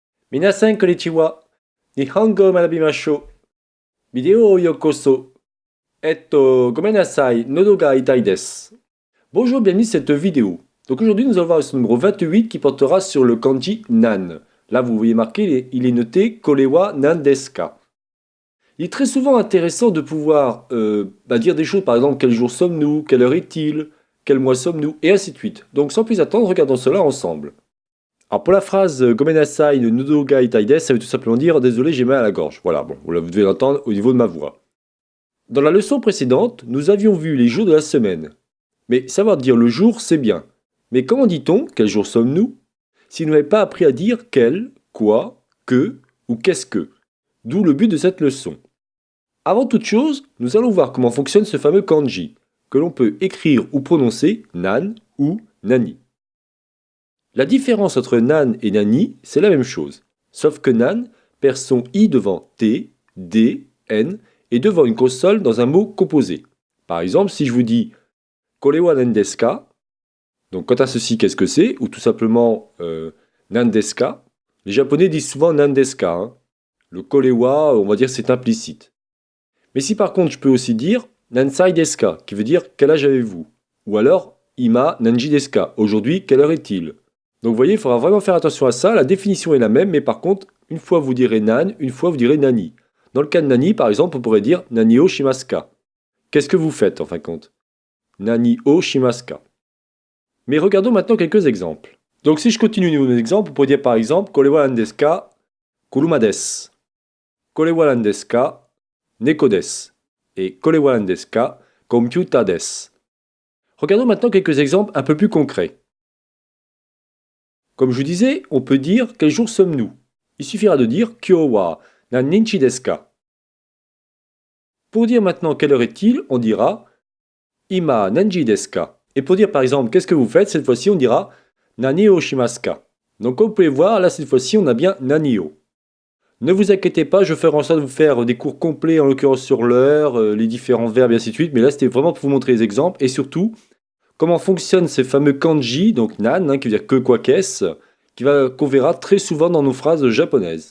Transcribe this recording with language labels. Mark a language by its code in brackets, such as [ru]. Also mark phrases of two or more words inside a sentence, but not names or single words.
[ja] みなさんこんにちは。日本語学びましょう. Vidéo yokoso. ごめんなさい、喉が痛いです. [fr] Bonjour, bienvenue sur cette vidéo. Donc aujourd'hui nous allons voir le numéro 28 qui portera sur le kanji nan. Là vous voyez marqué, il est noté [ja] これは何ですか. [fr] Il est très souvent intéressant de pouvoir dire des choses, par exemple quel jour sommes-nous, quelle heure est-il, quel mois sommes-nous, et ainsi de suite. Donc sans plus attendre, regardons cela ensemble. Alors pour la phrase [ja] ごめんなさいの喉が痛いです, [fr] ça veut tout simplement dire désolé j'ai mal à la gorge. Voilà, bon, vous devez l'entendre au niveau de ma voix. Dans la leçon précédente, nous avions vu les jours de la semaine. Mais savoir dire le jour, c'est bien. Mais comment dit-on quel jour sommes-nous si nous n'avons pas appris à dire quel, quoi, que ou qu'est-ce que? D'où le but de cette leçon. Avant toute chose, nous allons voir comment fonctionne ce fameux kanji, que l'on peut écrire ou prononcer nan ou nani. La différence entre nan et nani, c'est la même chose, sauf que nan perd son i devant t, d, n et devant une consonne dans un mot composé. Par exemple, si je vous dis [ja] これは何ですか, [fr] donc quant à ceci, qu'est-ce que c'est? Ou tout simplement [ja] 何ですか. [fr] Les japonais disent souvent [ja] 何ですか. [fr] Hein. Le korewa, on va dire c'est implicite. Mais si par contre je peux aussi dire [ja] 何歳ですか, [fr] qui veut dire quel âge avez-vous? Ou alors [ja] 今何時ですか, [fr] aujourd'hui quelle heure est-il? Donc vous voyez, il faudra vraiment faire attention à ça, la définition est la même, mais par contre, une fois vous direz nan, une fois vous direz nani. Dans le cas de nani, par exemple, on pourrait dire [ja] 何をしますか. [fr] Qu'est-ce que vous faites en fin de compte? [ja] 何をしますか. [fr] Mais regardons maintenant quelques exemples. Donc si je continue au niveau des exemples, on pourrait dire par exemple [ja] これは何ですか、車です. これは何ですか、猫です. Et これは何ですか, computer desu. [fr] Regardons maintenant quelques exemples un peu plus concrets. Comme je vous disais, on peut dire quel jour sommes-nous. Il suffira de dire [ja] 今日は何日ですか. [fr] Pour dire maintenant quelle heure est-il, on dira [ja] 今何時ですか. [fr] Et pour dire par exemple qu'est-ce que vous faites, cette fois-ci on dira [ja] 何をしますか. [fr] Donc comme vous pouvez voir, là cette fois-ci on a bien [ja] 何を. [fr] Ne vous inquiétez pas, je ferai en sorte de vous faire des cours complets, en l'occurrence sur l'heure, les différents verbes et ainsi de suite. Mais là c'était vraiment pour vous montrer les exemples et surtout comment fonctionnent ces fameux kanji, donc nan, qui veut dire que, quoi, qu'est-ce, qu'on verra très souvent dans nos phrases japonaises.